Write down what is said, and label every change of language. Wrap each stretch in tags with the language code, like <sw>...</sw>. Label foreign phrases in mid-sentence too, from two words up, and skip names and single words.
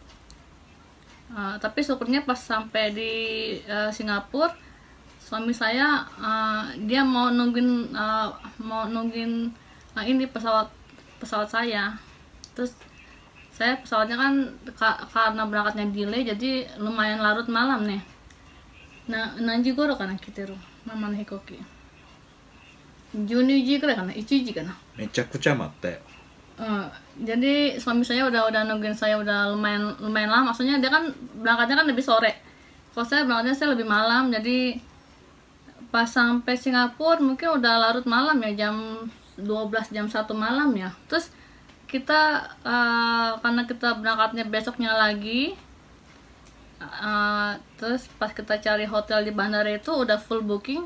<id>Tapi syukurnya pas sampai di Singapura, suami saya dia mau nungguin ini pesawat saya. Terus saya pesawatnya kan karena berangkatnya delay, jadi lumayan larut malam nih. Nah,</id> <ja>何時ごろかな来てるママの飛行機 12 時くらいかな、1時かな。めちゃくちゃ待ったよ。</ja> <id>Jadi suami saya udah nungguin saya udah lumayan lama. Maksudnya dia kan berangkatnya kan lebih sore. Kalau saya berangkatnya saya lebih malam. Jadi pas sampai Singapura mungkin udah larut malam ya, jam 12 jam 1 malam ya. Terus kita karena kita berangkatnya besoknya lagi, terus pas kita cari hotel di bandara itu udah</id> <en>full booking.</en>